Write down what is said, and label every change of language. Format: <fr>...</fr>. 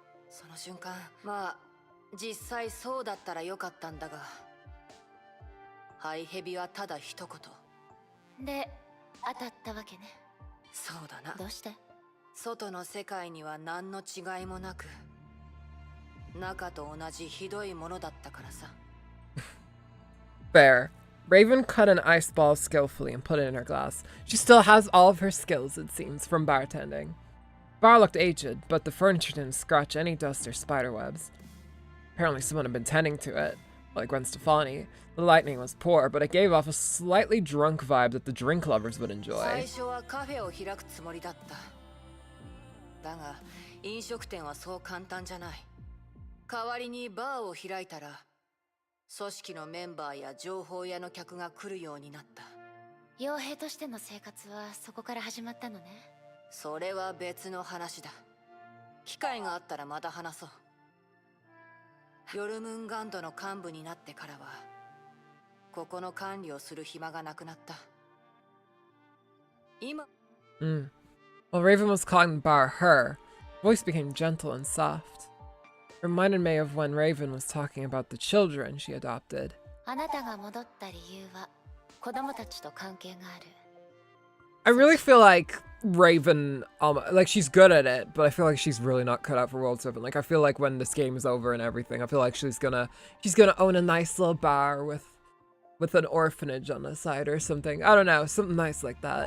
<ja>その瞬間、まあ実際そうだったらよかったんだが、ハイヘビはただ一言で当たったわけね。そうだな。どうして？外の世界には何の違いもなく、中と同じひどいものだったからさ。</ja> <en>Fair. Raven cut an ice ball skillfully and put it in her glass. She still has all of her skills, it seems, from bartending. Bar looked aged, but the furniture didn't scratch any dust or spiderwebs. Apparently someone had been tending to it, like Gwen Stefani. The lighting was poor, but it gave off a slightly drunk vibe that the drink lovers would enjoy.</en> <ja>最初はカフェを開くつもりだった。だが、飲食店はそう簡単じゃない。代わりにバーを開いたら、組織のメンバーや情報屋の客が来るようになった。傭兵としての生活はそこから始まったのね。それは別の話だ。機会があったらまた話そう。ヨルムンガンドの幹部になってからは、ここの管理をする暇がなくなった。今、</ja> <en>While Raven was calling the bar her, her voice became gentle and soft. Reminded May of when Raven was talking about the children she adopted.</en> <ja>あなたが戻った理由は子供たちと関係がある。</ja> <en>I really feel like Raven, like she's good at it, but I feel like she's really not cut out for World 7. Like I feel like when this game is over and everything, I feel like she's gonna own a nice little bar with an orphanage on the side or something. I don't know, something nice like that.</en>